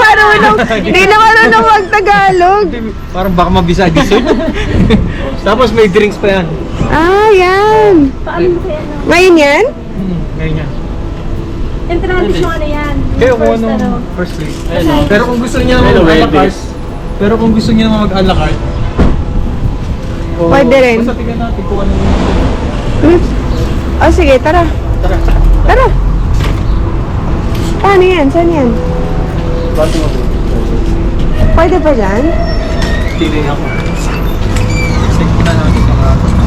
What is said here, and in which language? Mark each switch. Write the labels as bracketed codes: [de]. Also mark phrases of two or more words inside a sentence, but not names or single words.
[tl] marunong, di na marunong mag-Tagalog. Parang baka mabisa dessert. Tapos may drinks pa yan. Ah, yan. Ngayon yan? Ngayon yan. Yung traditional na yan. Kaya kung ano, [en] first plate. [tl] Pero kung gusto niya mag-a la carte, pero kung gusto niya mag-a la carte, Pwede rin. Basta tingnan natin kung ano. Oh, sige, tara. Tara. Paano yan? Saan yan? Pwede pa dyan? Pili ako. Sige na natin sa mga.